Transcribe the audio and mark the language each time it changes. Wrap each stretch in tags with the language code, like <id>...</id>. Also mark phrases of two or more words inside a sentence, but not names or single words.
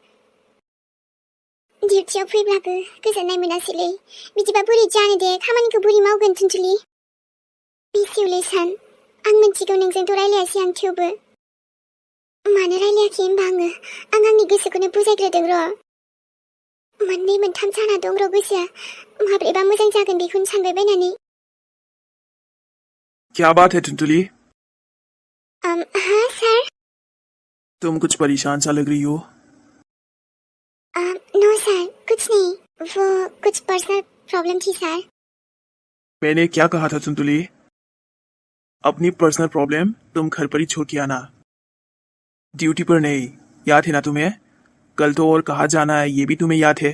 <brx>डिउटियाव फैब्लाबो गोजोननाय मोनासैलै बिदिबा बोरै जानो दे खामानिखौ बोरै मावगोन थुनथुलि बेसेवले सान आं मिथिगौ नोंजोंथ' रायलायासै आं थेवबो मानो रायलायाखै होनबा आं आंनि गोसोखौनो बुजायग्रोदों र' मोननै मोनथाम जाना दं र' गोसोआ माब्रैबा मोजां जागोन बेखौनो सानबाय बायनानै</brx> <hi>क्या बात है टुनटुली हाँ सर तुम कुछ परेशान सा लग रही हो</hi> <en>no sir</en> <hi>कुछ नहीं वो कुछ</hi> <en>personal problem</en> <hi>थी सर मैंने क्या कहा था टुनटुली अपनी</hi> <en>personal problem</en> <hi>तुम घर पर ही छोड़ के आना ड्यूटी पर नहीं याद है ना तुम्हें कल तो और कहाँ जाना है ये भी तुम्हें याद है</hi>